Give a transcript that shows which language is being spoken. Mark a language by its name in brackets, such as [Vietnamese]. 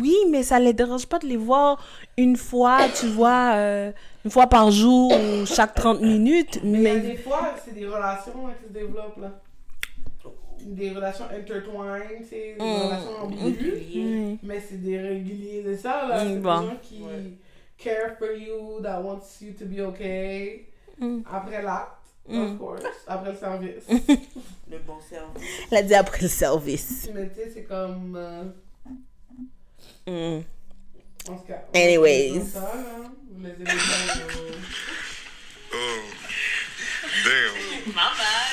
[French] Oui, mais ça les dérange pas de les voir une fois, tu vois, une fois par jour ou chaque 30 minutes. Mais il y a Mais des fois, c'est des relations là, qui se développent, là. Des relations intertwined, c'est des relations ambiguës. Mais c'est des réguliers de ça, là. C'est Bon. des gens qui [English] care for you, that wants you to be okay. [French] Après l'acte, [English] of course. [French] Après le service. Le bon service. elle a dit après le service. Mais tu sais, c'est comme... Mm. En tout cas, [English] Anyways. [French] comme ça, là. Vous les aimez bien, [English] Oh. Damn. [French] Ma bad.